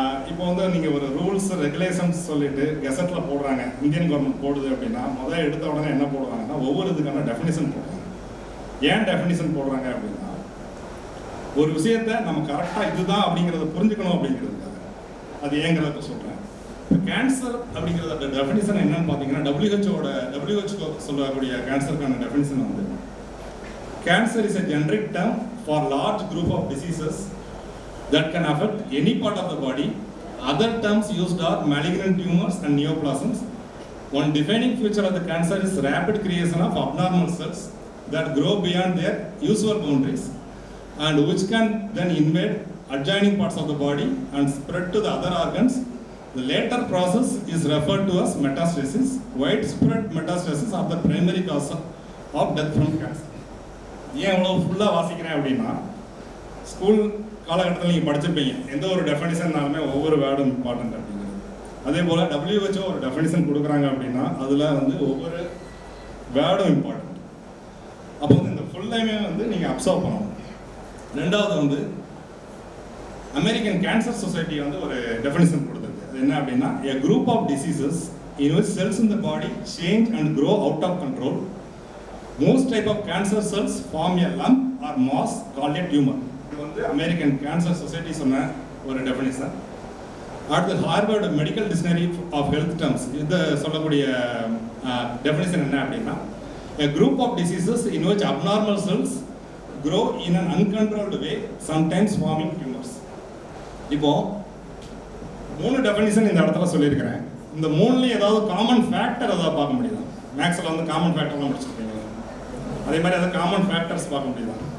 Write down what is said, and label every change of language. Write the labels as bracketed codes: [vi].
[ta] இப்போ வந்து நீங்கள் ஒரு ரூல்ஸ் ரெகுலேஷன்ஸ் சொல்லிட்டு கெசட்டில் போடுறாங்க, இந்தியன் கவர்மெண்ட் போடுது அப்படின்னா முதல்ல எடுத்த உடனே என்ன போடுவாங்கன்னா ஒவ்வொரு இதுக்கான டெஃபினிஷன் போடுறாங்க. ஏன் டெஃபினிஷன் போடுறாங்க அப்படின்னா ஒரு விஷயத்தை நம்ம கரெக்டாக இதுதான் அப்படிங்கிறத புரிஞ்சுக்கணும் அப்படிங்கிறதுக்காக. அது ஏங்கிறத சொல்கிறேன். கேன்சர் அப்படிங்கிறத டெஃபினிஷன் என்னன்னு பார்த்தீங்கன்னா WHO சொல்லக்கூடிய கேன்சருக்கான டெஃபினிஷன் வந்து [en] Cancer is a generic term for large group of diseases that can affect any part of the body. Other terms used are malignant tumors and neoplasms. One defining feature of the cancer is rapid creation of abnormal cells that grow beyond their usual boundaries and which can then invade adjoining parts of the body and spread to the other organs. The later process is referred to as metastasis. Widespread metastasis are the primary cause of death from cancer. [ta] ஏன் இவ்வளோ ஃபுல்லாக வாசிக்கிறேன் அப்படின்னா school காலகட்டத்தில் நீங்கள் படிச்சிருப்பீங்க, எந்த ஒரு டெஃபினிஷன்னாலுமே ஒவ்வொரு வேர்டும் இம்பார்ட்டன்ட் அப்படிங்கிறது. அதே போல் WHO ஒரு டெஃபினிஷன் கொடுக்குறாங்க அப்படின்னா அதில் வந்து ஒவ்வொரு வேர்டும் இம்பார்ட்டன்ட். அப்போ வந்து இந்த ஃபுல்லையுமே வந்து நீங்கள் அப்சர்வ் பண்ணணும். ரெண்டாவது வந்து அமெரிக்கன் கேன்சர் சொசைட்டி வந்து ஒரு டெஃபினிஷன் கொடுத்துருக்கு. அது என்ன அப்படின்னா [en] a group of diseases in which cells in the body change and grow out of control. Most type of cancer cells form a lump or mass called a tumor. [ta] இது வந்து American cancer society சொன்ன ஒரு definition. [en] அடுத்து Harvard medical dictionary of health terms [ta] இது சொல்லக்கூடிய definition என்ன அப்படின்னா [en] a group of diseases in which abnormal cells grow in an uncontrolled way, sometimes forming tumors. [ta] இப்போ 3 டெஃபினிஷன் இந்த இடத்துல சொல்லியிருக்கிறேன். இந்த 3லையும் ஏதாவது காமன் ஃபேக்டர் ஏதாவது பார்க்க முடியுதா? மேக்ஸில் வந்து காமன் ஃபேக்டர்லாம் முடிச்சிருக்கீங்க, அதே மாதிரி ஏதாவது காமன் ஃபேக்டர்ஸ் பார்க்க முடியுதா?